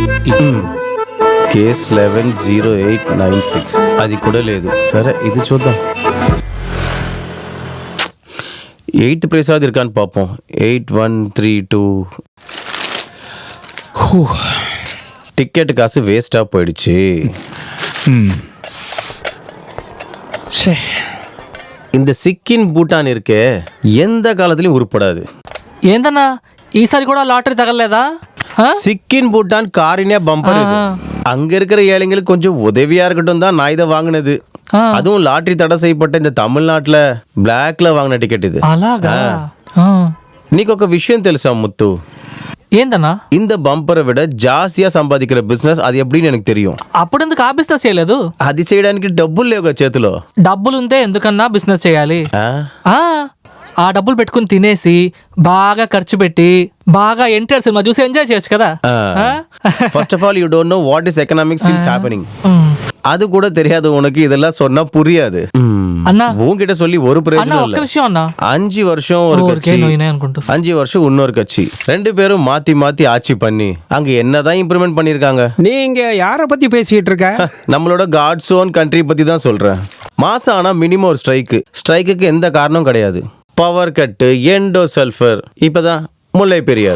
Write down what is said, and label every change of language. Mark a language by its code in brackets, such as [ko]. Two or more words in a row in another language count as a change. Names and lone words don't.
[te] కేస్ 110896. అది కూడా లేదు. సరే ఇది చూద్దాం. 8th ప్రసాద్ [ta] இருக்கான்னு பார்ப்போம். 8132. டிக்கெட் காசு வேஸ்டா போயிடுச்சு. இந்த சிக்கின் பூட்டான் இருக்கே எந்த காலத்திலயும் உருப்படாது. [te] ఏందన్నా ఈసారి కూడా లాటరీ తగలలేదా? [ta] சிக்கின் பூட்டான் காரினே பம்பர் இது. அங்க இருக்கிற ஏழைங்களுக்கு கொஞ்சம் உதவியா இருக்கட்டும் தான் நான் இதை வாங்கினது. அதுவும் லாட்டரி தடை செய்யப்பட்ட இந்த தமிழ்நாட்டுல பிளாக்ல வாங்கின டிக்கெட் இது. [te] అలాగా? నీకు ఒక విషయం తెలుసా ముత్తు? ఏందన్నా? [ta] இந்த பம்பரை விட ஜாஸ்தியா சம்பாதிக்கிற பிசினஸ் அது எப்படின்னு எனக்கு தெரியும். [te] అప్పుడు ఎందుకు ఆ బిజినెస్ చేయలేదు? అది చేయడానికి డబ్బులు లేవుగా చేతిలో. డబ్బులుంటే ఎందుకన్నా బిజినెస్ చేయాలి? ఆ డబ్బులు పెట్టుకుని తినేసి బాగా ఖర్చు పెట్టి బాగా ఎన్టీఆర్ సినిమా చూసి ఎంజాయ్ చేయొచ్చు కదా. [en] First of all you don't know what is economics is happening. [ta] அது கூட தெரியாது உனக்கு, இதெல்லாம் சொன்னா புரியாது. [te] అన్నా [ta] உன்கிட்ட சொல்லி ஒரு [te] అన్నా [ta] பிரயோஜனம் [te] ఒక్క [ta] இல்ல. [te] విషయం అన్నా [ta] 5 வருஷம் ஒரு [te] ఊరికే [ta] கட்சி, [te] నోయినే అనుకుంటూ [ta] 5 வருஷம் இன்னொரு கட்சி, 2 பேரும் மாத்தி மாத்தி ஆட்சி பண்ணி அங்க என்னதான் இம்ப்ரூவ்மெண்ட் பண்ணிருக்காங்க. நீங்க யார பத்தி பேசிட்டு இருக்க? நம்மளோட [en] God's own country [ta] பத்தி தான் சொல்றேன். மாசம் ஆனா மினிமம் ஒரு ஸ்ட்ரைக்குக்கு எந்த காரணம் கிடையாது. [en] power cut, [ta] எண்டோ சல்ஃபர், இப்பதான் முல்லை பெரியார்.